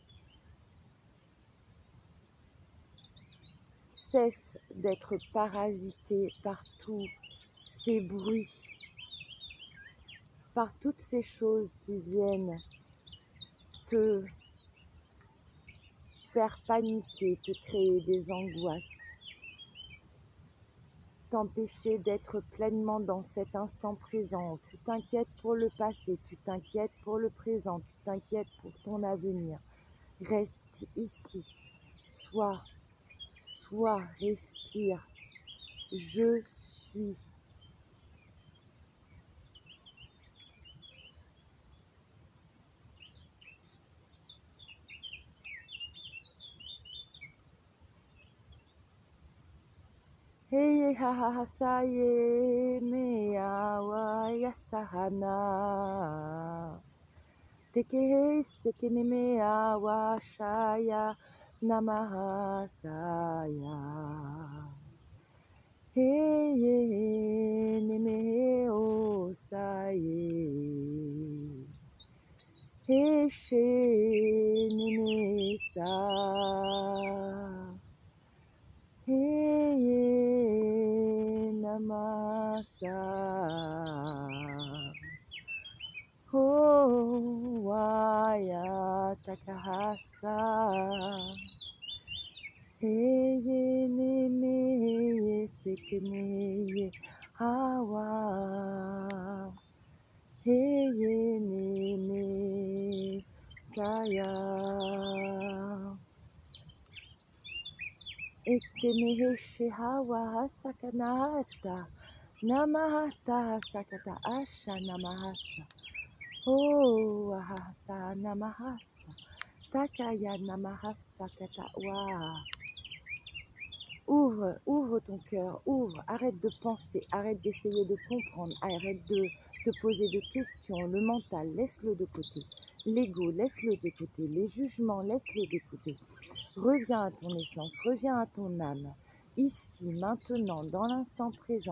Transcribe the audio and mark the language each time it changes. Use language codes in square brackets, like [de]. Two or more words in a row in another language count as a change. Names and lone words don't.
[fr] Cesse d'être parasité par tous ces bruits, par toutes ces choses qui viennent te faire paniquer, te créer des angoisses, t'empêcher d'être pleinement dans cet instant présent. Tu t'inquiètes pour le passé, tu t'inquiètes pour le présent, tu t'inquiètes pour ton avenir. Reste ici, sois, respire. Je suis. Hey ha ha ha sa ye me awa yasahana. Teke seke ne me awa shaya Namahasaya. Heye neme osaye. Heshe neme sa. Heye namasa. Oh, waya takahasa. Heye neme sekeme hawa. Heye neme kaya. Ektemehe shehawa sakanata. Namahata sakata asha namahasa. Oh, ahasa namahasa. Takaya namahasa kata wa. Ouvre, ouvre ton cœur, ouvre, arrête de penser, arrête d'essayer de comprendre, arrête de te poser de questions, le mental, laisse-le de côté, l'ego, laisse-le de côté, les jugements, laisse-les de côté. Reviens à ton essence, reviens à ton âme, ici, maintenant, dans l'instant présent.